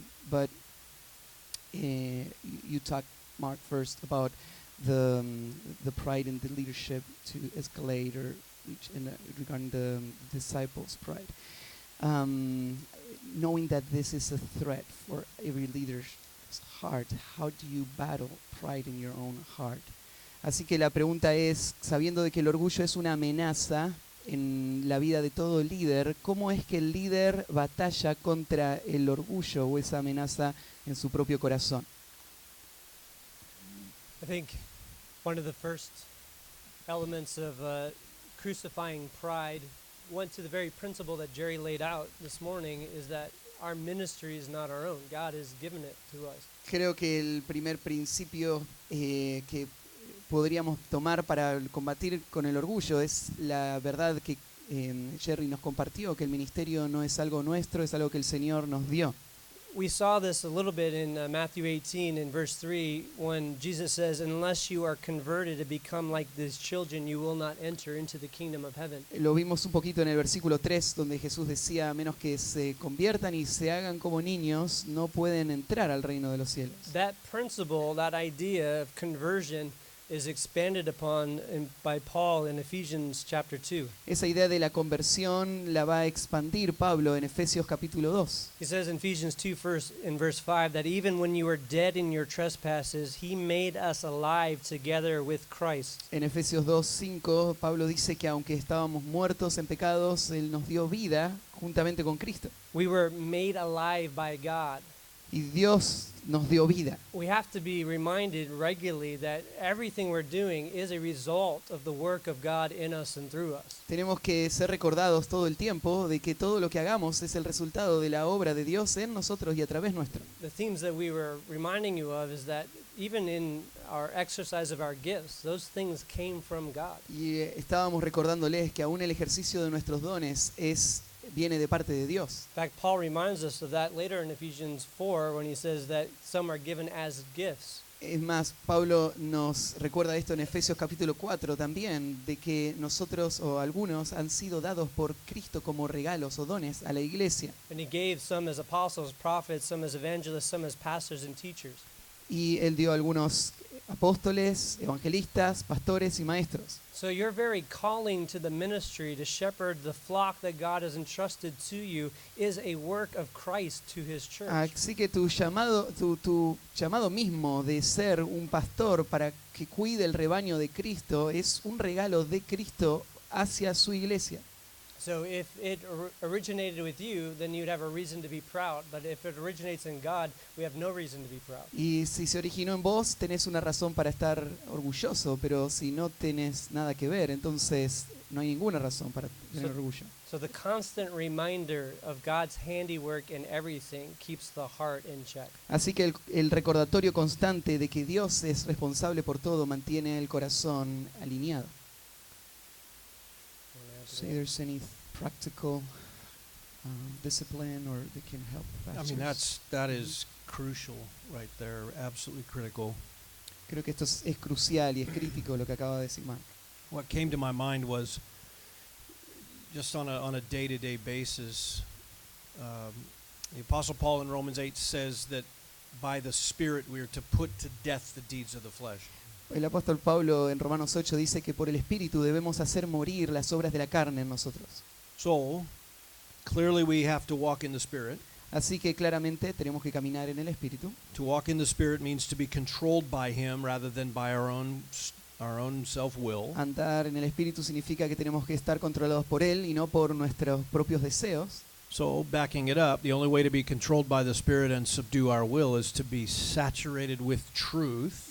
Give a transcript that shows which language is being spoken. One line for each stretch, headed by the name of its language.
English: But you talked, Mark, first about the pride in the leadership to escalate or regarding the disciples' pride. Knowing that this is a threat for every leader's heart, how do you battle pride in your own heart?
Spanish: Así que la pregunta es, sabiendo de que el orgullo es una amenaza en la vida de todo líder, ¿cómo es que el líder batalla contra el orgullo o esa amenaza en su propio corazón?
English: I think one of the first elements of crucifying pride went to the very principle that Jerry laid out this morning, is that our ministry is not our own. God has given it to us.
Spanish: Creo que el primer principio que podríamos tomar para combatir con el orgullo es la verdad que Jerry nos compartió, que el ministerio no es algo nuestro, es algo que el Señor nos dio.
English: We saw this a little bit in Matthew 18 in verse 3 when Jesus says, unless you are converted to become like these children, you will not enter into the kingdom of heaven.
Spanish: Lo vimos un poquito en el versículo 3, donde Jesús decía, a menos que se conviertan y se hagan como niños, no pueden entrar al reino de los cielos.
English: That principle, that idea of conversion is expanded upon by Paul in Ephesians chapter 2.
Spanish: Esa idea de la conversión la va a expandir Pablo en Efesios capítulo 2.
English: He says in Ephesians 2 in verse 5 that even when you were dead in your trespasses, he made us alive together with Christ.
Spanish: En Efesios 2:5 Pablo dice que aunque estábamos muertos en pecados, Él nos dio vida juntamente con Cristo.
English: We were made alive by God.
Spanish: Y Dios nos dio vida.
English: We have to be reminded regularly that everything we're doing is a result of the work of God in us and through us.
Spanish: Tenemos que ser recordados todo el tiempo de que todo lo que hagamos es el resultado de la obra de Dios en nosotros y a través nuestro.
English: The themes that we were reminding you of is that even in our exercise of our gifts, those things came from God.
Spanish: Y estábamos recordándoles que aún el ejercicio de nuestros dones viene de parte de Dios.
English: In fact, Paul reminds us of that later in Ephesians 4 when he says that some are given as gifts.
Spanish: Es más, Pablo nos recuerda esto en Efesios capítulo 4 también, de que nosotros o algunos han sido dados por Cristo como regalos o dones a la iglesia.
English: And he gave some as apostles, prophets, some as evangelists, some as pastors and teachers.
Spanish: Y Él dio algunos apóstoles, evangelistas, pastores y maestros.
English: So your very calling to the ministry to shepherd the flock that God has entrusted to you is a work of Christ to his church.
Spanish: Así que tu llamado mismo de ser un pastor para que cuide el rebaño de Cristo es un regalo de Cristo hacia su iglesia.
English: So if it originated with you, then you'd have a reason to be proud. But if it originates in God, we have no reason to be proud.
Spanish: Y si se originó en vos, tenés una razón para estar orgulloso, pero si no tenés nada que ver, entonces no hay ninguna razón para tener orgullo.
English: So the constant reminder of God's handiwork in everything keeps the heart in check.
Spanish: Así que el recordatorio constante de que Dios es responsable por todo mantiene el corazón alineado.
English: So there's any practical discipline or that can help pastors. I mean, that is crucial right there, absolutely critical.
Spanish: Creo que esto es crucial y es crítico lo que acaba de decir Mark.
English: what came to my mind was just on a day-to-day basis. The Apostle Paul in Romans 8 says that by the Spirit we are to put to death the deeds of the flesh.
Spanish: El apóstol Pablo en Romanos 8 dice que por el Espíritu debemos hacer morir las obras de la carne en nosotros.
English: So, clearly we have to walk in the Spirit.
Spanish: Así que claramente tenemos que caminar en el Espíritu.
English: To walk in the Spirit means to be controlled by Him rather than by our own self-will.
Spanish: Andar en el Espíritu significa que tenemos que estar controlados por Él y no por nuestros propios deseos.
English: So, backing it up, the only way to be controlled by the Spirit and subdue our will is to be saturated with truth.